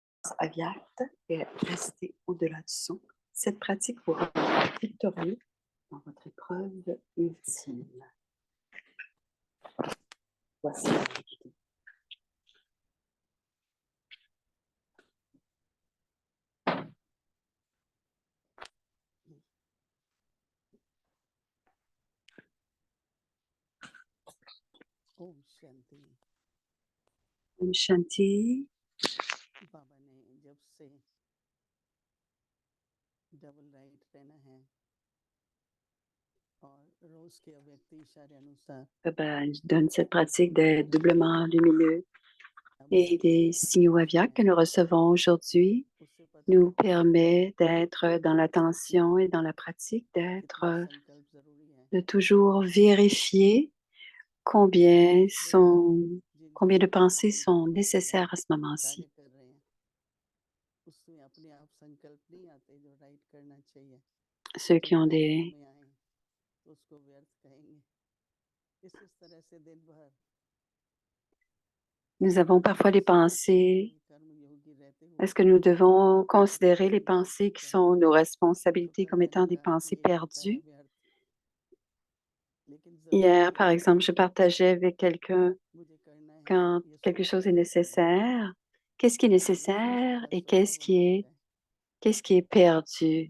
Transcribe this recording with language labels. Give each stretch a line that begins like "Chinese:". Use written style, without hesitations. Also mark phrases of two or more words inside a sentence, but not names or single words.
French: conscience avyakta et rester au-delà du son. Cette pratique vous rendra victorieux dans votre épreuve ultime. Voici la vidéo.
Hindi: ओम शांति। ओम शांति. बाबा ने जब से
English: double right
Hindi: रहना है और रोज के अव्यक्त इशारे अनुसार
French: Baba donne cette pratique d'être doublement lumineux et des signaux avyaks que nous recevons aujourd'hui
Hindi: उससे पता
French: nous permet d'être dans l'attention et dans la pratique, d'être,
Hindi: कितना संकल्प जरूरी है
French: de toujours vérifier combien de pensées sont nécessaires à ce moment-ci.
Hindi: कार्य कर रहे हैं उसमें अपने आप संकल्प नहीं आते जो राइट करना चाहिए
French: Ceux qui ont
Hindi: जब
French: des...
Hindi: मन में आए तो उसको व्यर्थ कहेंगे इस तरह से दिन भर
French: Nous avons parfois des pensées.
Hindi: कर्म योगी रहते हुए
French: Est-ce que nous devons considérer les pensées qui sont nos responsabilités comme étant des pensées perdues? Hier, par exemple, je partageais avec quelqu'un quand quelque chose est nécessaire, qu'est-ce qui est nécessaire et qu'est-ce qui est perdu?